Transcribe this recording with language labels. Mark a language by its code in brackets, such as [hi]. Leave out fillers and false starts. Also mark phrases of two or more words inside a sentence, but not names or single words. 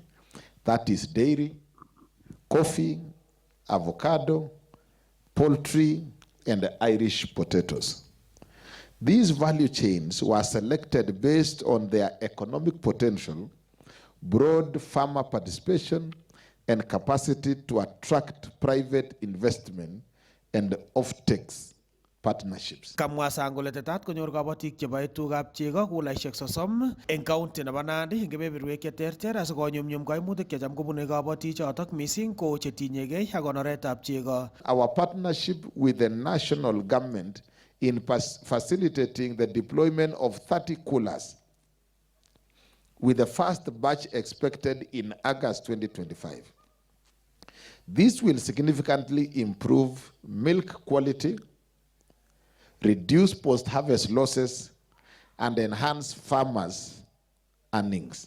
[en] That is dairy, coffee, avocado, poultry, and Irish potatoes. These value chains were selected based on their economic potential, broad farmer participation, and capacity to attract private investment and off-takes partnerships. [kln] Kamwa Sang kole tetat konyor kobotik cheboe tugab chego kulaishek 30 eng county nebo Nandi eng kebeberwek cheterter asikonyumnyum kaimutik checham kobune kobotik chotok mising ko chetinyegei ak konoretab chego. [en] Our partnership with the national government in facilitating the deployment of 30 coolers with the first batch expected in August 2025. This will significantly improve milk quality, reduce post-harvest losses, and enhance farmers' earnings.